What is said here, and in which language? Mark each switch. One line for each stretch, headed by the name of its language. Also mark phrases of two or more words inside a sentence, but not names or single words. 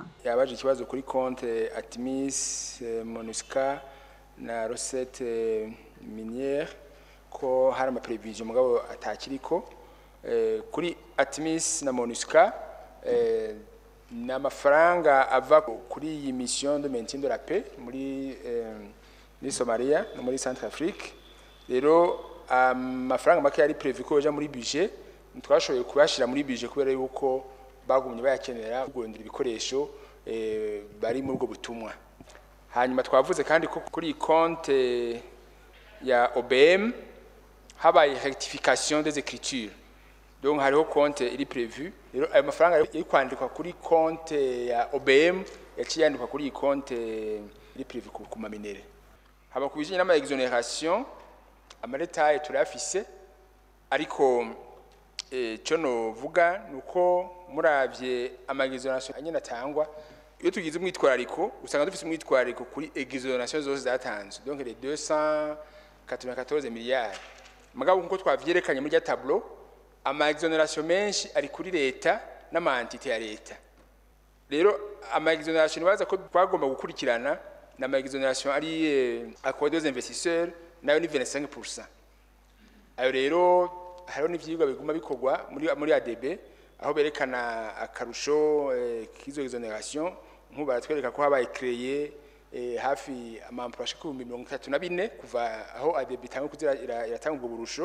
Rundi: Yabaje ikibazo kuri compte Atmis, MONUSCA na
French: recette minière
Rundi: ko hari ama prévision mugabo atakiriko. Kuri Atmis na MONUSCA n'amafaranga ava kuri iyi
French: mission de maintien de la paix
Rundi: muri Somalia no muri Centrafrique. Rero amafaranga make yari prévu ko baja muri budget, twashoboye kubashira muri budget kubera yuko bagumye bayakenera kugondera ibikoresho bari muri ubwo butumwa. Hanyuma twavuze kandi ko kuri compte ya OBM habaye
French: rectification des écritures,
Rundi: donc hariho compte iri prévu. Rero ayo mafaranga yari kwandikwa kuri compte ya OBM yaciye yandikwa kuri compte iri prévu ku maminere. Haba kubijanye n'ama exonération amaretaye turafise, ariko cyo no vuga nuko muravye ama exonération anyene atangwa, iyo tugize umwitwarariko usanga dufise umwitwarariko kuri exonération zose zatanzwe,
French: donc les 294 milliards.
Rundi: Mugabo nkuko twavyerekanye muri ya tableau, ama exonération menshi ari kuri leta n'ama entité ya leta. Rero ama exonération baza ko twagomba gukurikirana n'ama exonération ari
French: accord des investisseurs
Rundi: nayo ni 25%. Ayo rero hariho n'ivyigwa biguma bikorwa muri ADB aho berekana akarusho kizo exonération, nkuba baratwereka ko habaye créé hafi amamploi ashika 34 kuva aho ADB itangwa kuzira iratanga ubwo burusho.